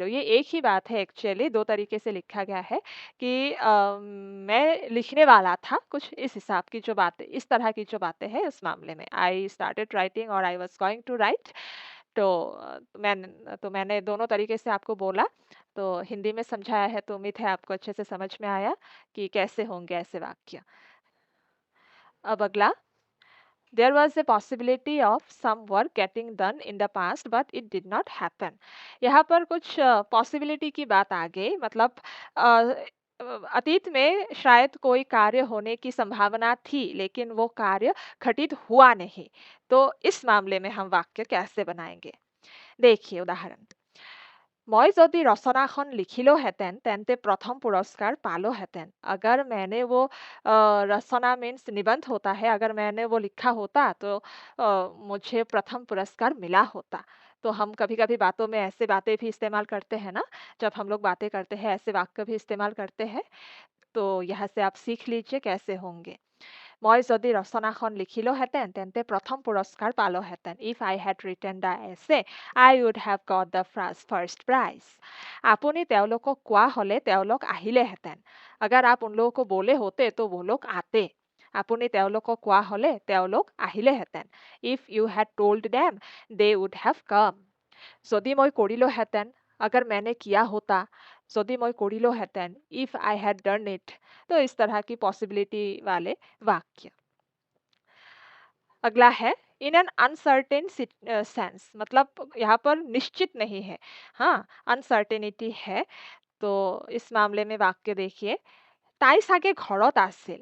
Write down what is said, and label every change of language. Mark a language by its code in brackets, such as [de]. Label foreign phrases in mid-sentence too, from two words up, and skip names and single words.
[hi] ये एक ही बात है, एक्चुअली दो तरीके से लिखा गया है कि मैं लिखने वाला था, कुछ इस हिसाब की जो बातें, इस तरह की जो बातें हैं उस मामले में। [en] I started writing [hi] और [en] I was going to write. [hi] तो मैंने दोनों तरीके से आपको बोला, तो हिंदी में समझाया है, तो उम्मीद है आपको अच्छे से समझ में आया कि कैसे होंगे ऐसे वाक्य। अब अगला, [en] there was a possibility of some work getting done in the past but it did not happen। [hi] यहाँ पर कुछ पॉसिबिलिटी की बात आ गई, मतलब अ, अतीत में शायद कोई कार्य होने की संभावना थी, लेकिन वो कार्य घटित हुआ नहीं। तो इस मामले में हम वाक्य कैसे बनाएंगे? देखिए उदाहरण, [as] মই যদি ৰচনাখন লিখিলোহেঁতেন তেন্তে প্ৰথম পুৰস্কাৰ পালোহেঁতেন। [hi] अगर मैंने वो रचना मीन्स निबंध होता है, अगर मैंने वो लिखा होता तो मुझे प्रथम पुरस्कार मिला होता। तो हम कभी-कभी बातों में ऐसे बातें भी इस्तेमाल करते हैं ना, जब हम लोग बातें करते हैं ऐसे वाक्य भी इस्तेमाल करते हैं। तो यहाँ से आप सीख लीजिए कैसे होंगे। [as] মই যদি ৰচনাখন লিখিলোহেঁতেন তেন্তে প্ৰথম পুৰস্কাৰ পালোহেঁতেন। [en] If I had written the essay, I would have got the first prize। [as] আপুনি তেওঁলোকক কোৱা হ'লে তেওঁলোক আহিলেহেঁতেন। [hi] अगर आप उन लोगों को बोले होते तो वो लोग आते। [as] আপুনি তেওঁলোকক কোৱা হ'লে তেওঁলোক আহিলেহেঁতেন। [en] If you had told them, they would have come। [as] যদি মই কৰিলোহেঁতেন, [hi] अगर मैंने किया होता, [as] যদি মই কৰিলোহেঁতেন, [en] if I had done it। [hi] तो इस तरह की पॉसिबिलिटी वाले वाक्य। अगला है, [en] in an uncertain sense, [hi] मतलब यहाँ पर निश्चित नहीं है। हाँ, अनसर्टेनिटी है। तो इस मामले में वाक्य देखिए, [as] তাই চাগে ঘৰত আছিল।